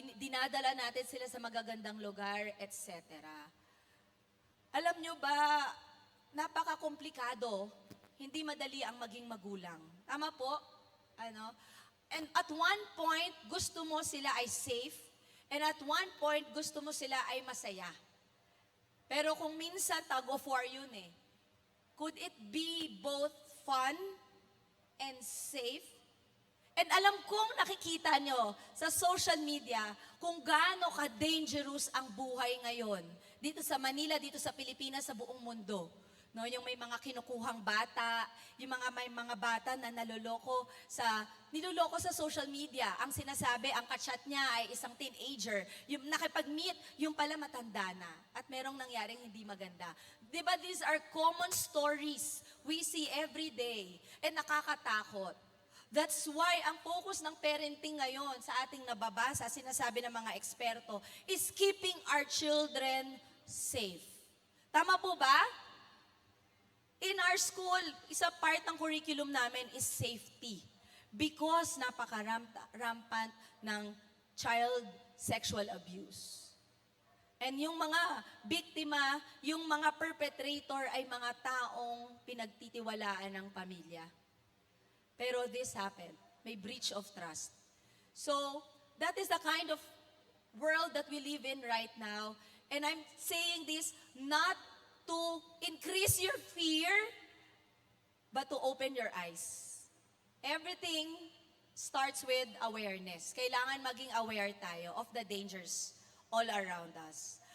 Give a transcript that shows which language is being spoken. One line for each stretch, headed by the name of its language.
Filipino: Dinadala natin sila sa magagandang lugar, etc. Alam nyo ba, napaka-komplikado, hindi madali ang maging magulang. Tama po? Ano?
English: And at one point,
Filipino: gusto mo sila ay safe,
English: and at one point,
Filipino: gusto mo sila ay masaya. Pero kung minsan, tug of war yun eh.
English: Could it be both fun and safe?
Filipino: And alam kong nakikita nyo sa social media kung gaano ka-dangerous ang buhay ngayon. Dito sa Manila, dito sa Pilipinas, sa buong mundo. No, yung may mga kinukuhang bata, yung may mga bata na niloloko sa social media. Ang sinasabi, ang kachat niya ay isang teenager. Yung nakipag-meet, yung pala matanda na. At merong nangyaring hindi maganda. Diba,
English: these are common stories we see every day.
Filipino: And nakakatakot.
English: That's why
Filipino: ang focus ng parenting ngayon sa ating nababasa, sinasabi ng mga eksperto,
English: is keeping our children safe.
Filipino: Tama po ba?
English: In our school, isa part
Filipino: ng curriculum namin
English: is safety. because
Filipino: napaka-rampant ng
English: child sexual abuse.
Filipino: And yung mga biktima, yung mga perpetrator ay mga taong pinagtitiwalaan ng pamilya.
English: Pero this happened. May breach of trust. So, that is the kind of world that we live in right now. And I'm saying this not to increase your fear, but to open your eyes. Everything starts with awareness.
Filipino: Kailangan maging aware tayo
English: of the dangers all around us.